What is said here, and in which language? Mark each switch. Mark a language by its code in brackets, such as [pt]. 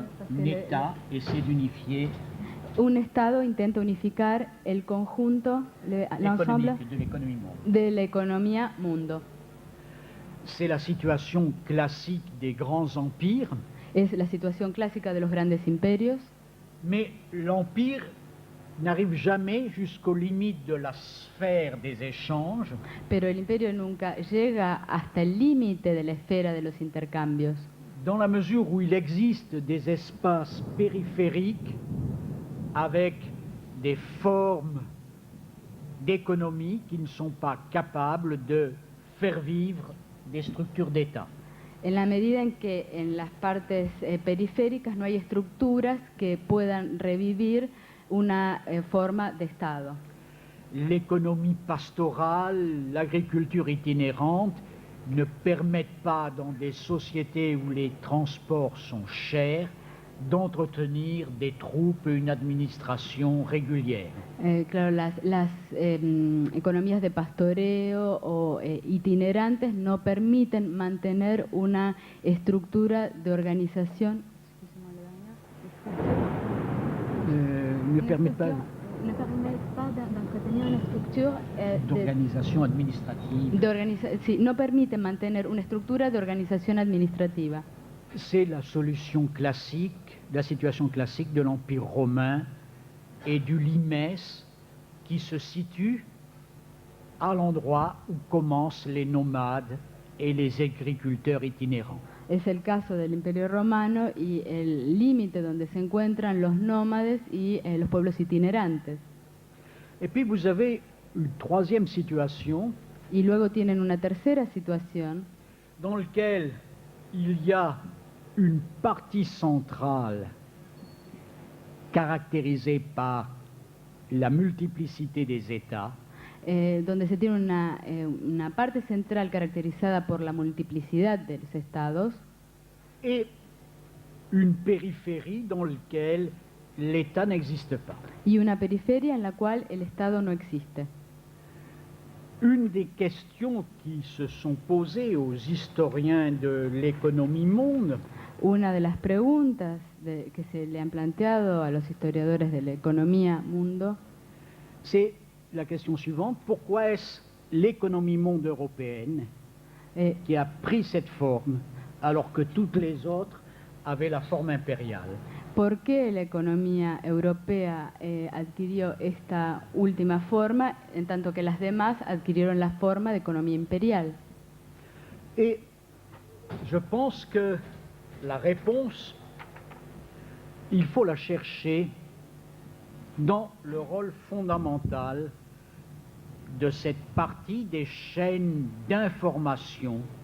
[fr] Un État essaie d'unifier [es] un Estado intenta unificar el conjunto, [fr] l'ensemble l'économie de l'économie mondiale. [es] de la economía mundo. [fr] C'est la situation classique des grands empires, [es] Es la situación clásica de los grandes imperios, [fr] mais l'empire n'arrive jamais jusqu'aux limites de la sphère des échanges, [es] pero el imperio nunca llega hasta el límite de la esfera de los intercambios, [fr] dans la mesure où il existe des espaces périphériques avec des formes d'économie qui ne sont pas capables de faire vivre des structures d'État. [es] en la medida en que en las partes periféricas no hay estructuras que puedan revivir una forma de Estado. [fr] L'économie pastorale, l'agriculture itinérante ne permettent pas, dans des sociétés où les transports sont chers, d'entretenir des troupes et une administration régulière. [es] Claro, las economías de pastoreo o itinerantes no permiten mantener una estructura de organización. [fr] Ne permettent pas... ne permet pas d'entretenir [es] una estructura [fr] d'organisation administrative. [es] sí, no permite mantener una estructura de organización administrativa. [fr] C'est la solution classique, la situation classique de l'Empire romain et du limes qui se situe à l'endroit où commencent les nomades et les agriculteurs itinérants. [es] Es el caso del Imperio Romano y el límite donde se encuentran los nómades y los pueblos itinerantes. [fr] Et puis vous avez une troisième situation [es] Y luego tienen una tercera situación [fr] dans laquelle il y a une partie centrale caractérisée par la multiplicité des États, [es] donde se tiene una parte central caracterizada por la multiplicidad de los estados [fr] et une périphérie dans laquelle l'État n'existe pas. [es] y una periferia en la cual el estado no existe. [fr] Une des questions qui se sont posées aux historiens de l'économie monde, [es] Una de las preguntas que se le han planteado a los historiadores de la economía mundo [fr] c'est la question suivante: pourquoi est-ce l'économie monde européenne qui a pris cette forme alors que toutes les autres avaient la forme impériale? [es] ¿Por qué la economía europea adquirió esta última forma, en tanto que las demás adquirieron la forma de economía imperial? [fr] Et je pense que la réponse, il faut la chercher dans le rôle fondamental de cette partie des chaînes d'information